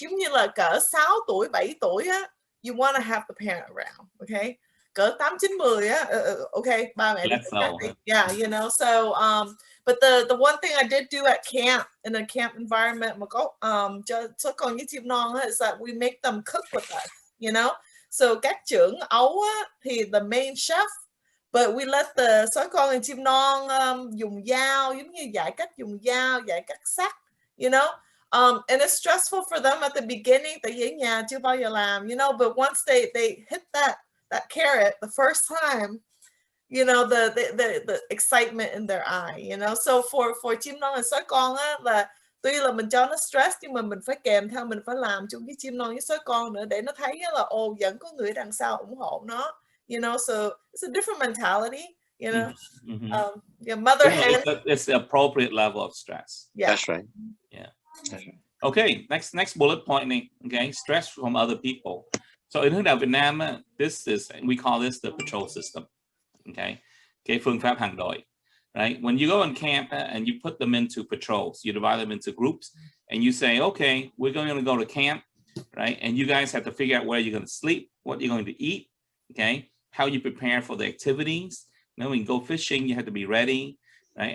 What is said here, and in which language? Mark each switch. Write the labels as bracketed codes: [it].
[vi] Giống như là cỡ 6 tuổi, 7 tuổi á, [en] you want to have the parent around, [vi] okay? Cỡ 8, 9, 10 á, okay, ba mẹ đi. Yeah, you know. [en] So but the one thing I did do at camp, in a camp environment [vi] mà có cho con với chim non [en] is that we make them cook with us, you know. [vi] So các trưởng Ấu á, thì [en] the main chef, but we let the [vi] sói con and chim non dùng dao, giống như dạy cách dùng dao, dạy cách sắc, you know. [en] And it's stressful for them at the beginning, [vi] tại vì ở nhà chưa bao giờ làm, [en] you know, but once they hit that carrot the first time, you know, the excitement in their eye, you know. [vi] So for chim non and sói con á, là tuy là mình cho nó stress nhưng mà mình phải kèm theo, mình phải làm chung với chim non với sói con nữa để nó thấy là vẫn có người đằng sau ủng hộ nó, you know. [en] So it's a different mentality, you know. Yeah, mother hen. It's the appropriate level of stress. Yeah, that's right. Yeah. Okay, next bullet point. Okay, stress from other people. So in hướng đạo Việt Nam, we call this the patrol system. [vi] Okay, cái phương pháp hàng đội. [en] Right? When you go on camp and you put them into patrols, you divide them into groups, and you say, okay, we're going to go to camp, right? And you guys have to figure out where you're going to sleep, what you're going to eat, okay? How you prepare for the activities. Then when you go fishing, you have to be ready, right?